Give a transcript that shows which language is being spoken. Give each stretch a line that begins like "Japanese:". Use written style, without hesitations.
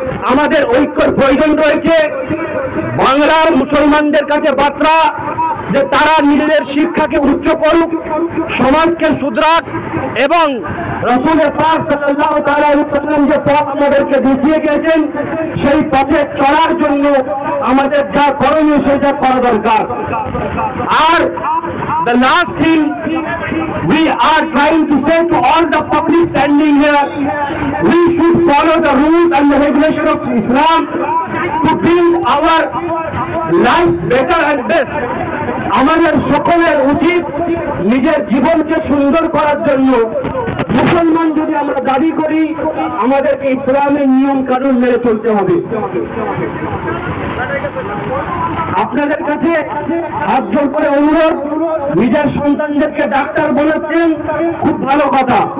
Bangla: আমাদের ঐক্যের প্রয়োজন রয়েছে। বাংলার মুসলমানদের কাছে বার্তা যে তারা নিজেদের শিক্ষাকে উচ্চ করুক, সমাজকে শুধরাক, এবং রাসূলের পাক সাল্লাল্লাহু তাআলা আলাইহি ওয়াসাল্লাম যে পথ আমাদেরকে দেখিয়ে গেছেন, সেই পথে চলার জন্য আমাদের যা করণীয় সেটা করা দরকার।
English: আর the last thing we are trying to say to all the public standing here, we should follow the rules and the regulation of Islam to build our life better and best.
Bangla: আমাদের সকলের উচিত নিজের জীবনকে সুন্দর করার জন্য, মুসলমান যদি আমরা দাবি করি, আমাদেরকে ইসলামের নিয়ম কানুন মেনে চলতে হবে। আপনাদের কাছে হাত জোর করে অনুরোধ, নিজের সন্তানদেরকে ডাক্তার বানাচ্ছেন, খুব ভালো কথা।